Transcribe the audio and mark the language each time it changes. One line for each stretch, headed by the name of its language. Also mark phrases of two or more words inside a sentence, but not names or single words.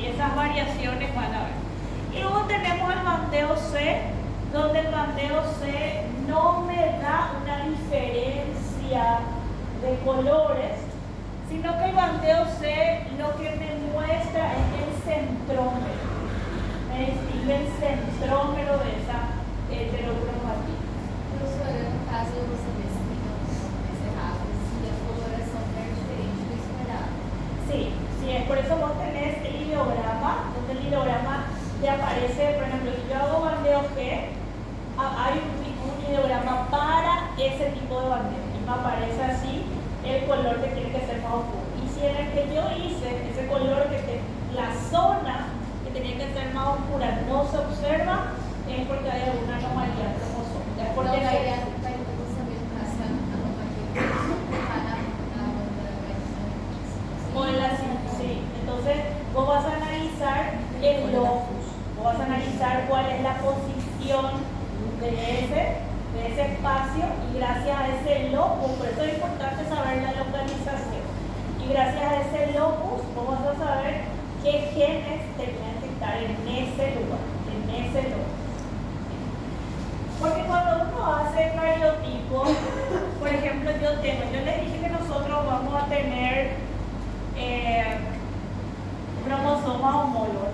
Spanish: Esas variaciones van a ver. Y luego tenemos el bandeo C, donde el bandeo C no me da una diferencia de colores, sino que el bandeo C lo que me muestra es el centrómero. Me distingue el centrómero de esa heterocromatina.
Portuguese: Professora, no caso você vê se tem algumas erradas, se a coloração é diferente do esperado.
Spanish: Sí, sí, es por eso vos tenés el ideograma, donde el ideograma te aparece, por ejemplo, si yo hago bandeo G, hay un ideograma para ese tipo de bandeo y me aparece así el color que tiene que ser más oscuro. Y si en el que yo hice ese color la zona que tenía que ser más oscura no se observa, es porque hay alguna anomalía cromosómica. Es porque
Portuguese: Não
Spanish: hay-
Portuguese: seria para então saber essa anomalia está na
Spanish: o en la sí. Entonces, vos vas a analizar el locus, vos vas a analizar cuál es la posición de ese espacio y gracias a ese locus, por eso es importante saber la localización. Y gracias a ese locus, vos vas a saber qué genes tenían que estar en ese lugar, Porque cuando uno hace cariotipo, por ejemplo, yo les dije que nosotros vamos a tener cromosomas homólogos.